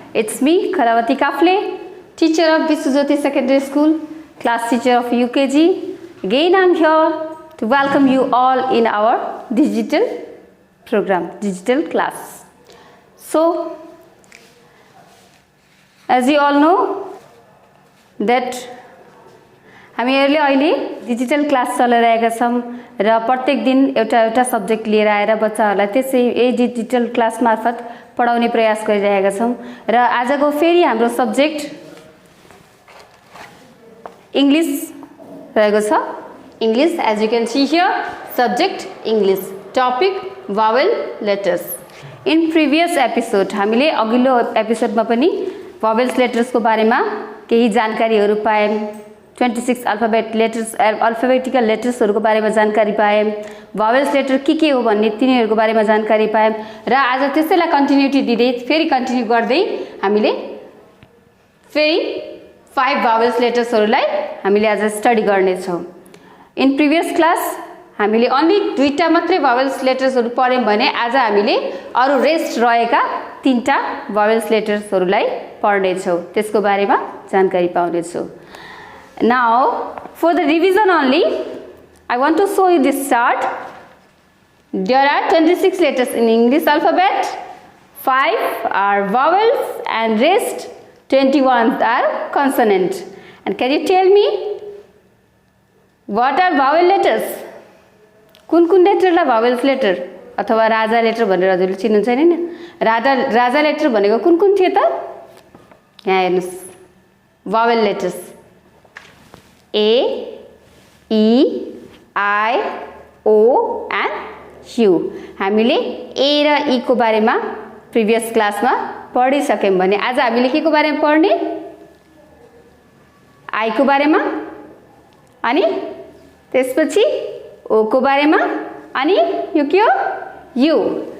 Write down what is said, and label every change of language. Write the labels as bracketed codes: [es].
[en] It's me, Kharavati Kafle, teacher of Viswajyoti Secondary School, class teacher of UKG. Again, I'm here to welcome you all in our digital program, digital class. So, as you all know that [ne] हामीहरुले अहिले digital class चलाइरहेका छौं र प्रत्येक दिन एउटा subject लिएर आएर बच्चाहरुलाई त्यसै यही डिजिटल क्लास मार्फत पढाउने प्रयास गरिरहेका छौं र आजको फेरि हाम्रो सब्जेक्ट इंग्लिश रहेको छ। [en] English, as you can see here, subject English, topic vowel letters. In previous episode [ne] हामीले अघिल्लो एपिसोडमा पनि vowels letters को बारेमा केही जानकारीहरु पायौं। 26 अल्फाबेटिकल लेटर्सहरुको बारेमा जानकारी पाएँ। भावेल्स लेटर के हो भन्ने तिनीहरुको बारेमा जानकारी पाएँ र आज त्यसैलाई कन्टिन्युटी दिँदै फेरि कन्टिन्यु गर्दै हामीले फेरि 5 भावेल्स लेटर्सहरुलाई हामीले आज स्टडी गर्ने छौं। [en] in previous class [ne] हामीले ओन्ली दुईटा मात्रै भावेल्स लेटर्सहरु पढ्यौं भने आज हामीले अरु रेस्ट रहेका तीनटा भावेल्स लेटर्सहरुलाई पढ्ने छौं। त्यसको बारेमा जानकारी पाउने छौं। [en] Now, for the revision only, I want to show you this chart. There are 26 letters in English alphabet, 5 are vowels and rest 21 are consonant. And can you tell me what are vowel letters? [ne] कुन letter ला vowels letter अथवा राजा letter भनेर हजुरले चिन्नुहुन्छ हैन? राजा letter भनेको कुन थियो त? यहाँ हेर्नुस्, vowel letters A, E, I, O and U. हामीले A र E को बारेमा प्रिभियस क्लासमा पढिसक्यौं भने आज हामीले के को बारेमा पढ्ने? I को बारेमा अनि त्यसपछि O को बारेमा अनि यो के हो?